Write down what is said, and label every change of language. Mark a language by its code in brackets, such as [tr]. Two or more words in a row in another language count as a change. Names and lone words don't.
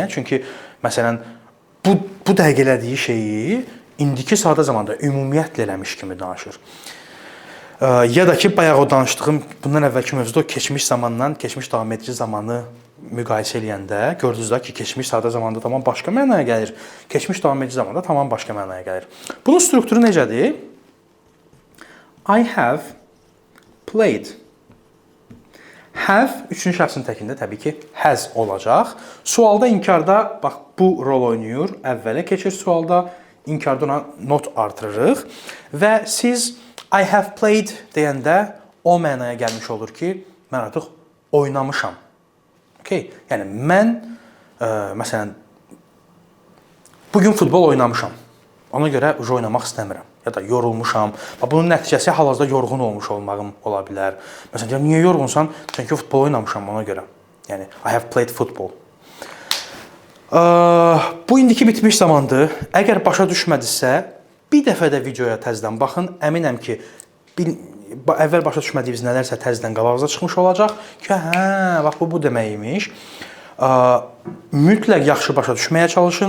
[az] Çünki məsələn bu dəqiq elədiyi şeyi indiki sadə zamanda ümumiyyətlə eləmiş kimi danışır. Ya da ki, bayaq o danışdığım bundan əvvəlki mövzuda keçmiş zamandan keçmiş davam edici zamanı müqayisə eləyəndə gördünüz də ki, keçmiş sadə zamanda tamam başqa mənaya gəlir. Keçmiş davam edici zamanda tamam başqa mənaya gəlir. Bunun strukturu necədir? [en] I have played. [az] Have üçüncü şəxsin təkində təbii ki, has olacaq. Sualda, inkarda bax bu rol oynayır. Əvvələ keçir sualda, inkarda ona not artırırıq və siz [en] I have played [az] deyəndə o mənaya gəlmiş olur ki, mən artıq oynamışam. Okay? Yəni mən məsələn bugün futbol oynamışam. Ona görə oynamaq istəmirəm. Ya da yorulmuşam. Bunun nəticəsi hal-hazırda yorğun olmuş olmağım ola bilər. Məsələn, deyirəm, niyə yorğunsan? Çünki futbol oynamışam ona görə. Yəni, [en] I have played football. [az] Bu indiki bitmiş zamandır. Əgər başa düşmədinizsə, bir dəfə də videoya təzədən baxın. Əminəm ki, əvvəl başa düşmədiyiniz nələrsə təzədən qabağınıza çıxmış olacaq ki, hə, bax bu demək imiş. Mütləq yaxşı başa düşməyə çalışın.